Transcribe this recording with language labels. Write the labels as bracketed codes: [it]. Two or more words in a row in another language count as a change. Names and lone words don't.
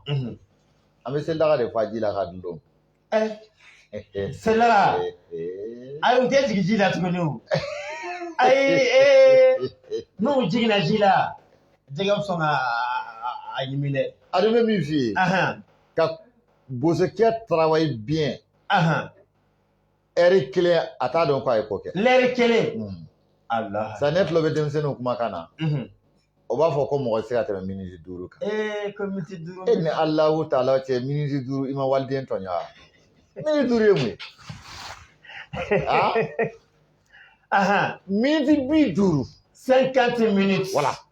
[bm] An bɛ selidaga de fa ji la ka dun. Selidaga. Ayi u tɛ jigin ji la tuguni o. Ayi n'u jiginna ji la jɛgɛ bɛ sɔn ka a ɲimi dɛ. A don bɛ min f'i ye. Ka bosokɛ [fr] travaille bien. [bm] Heure 1 a t'a dɔn ko a ye ko kɛ. L'heure 1. Allah. Sa ne tulo bɛ denmisɛnninw kumakan na. O b'a fɔ ko mɔgɔ tɛ se ka tɛmɛ minute 5 kan. Ko minute 5. E ni Alahu taala cɛ minute 5 i ma waliden tɔɲɔ wa? Minute 5 ye mun ye? Minute 50. [fr] 50 minutes. Voilà.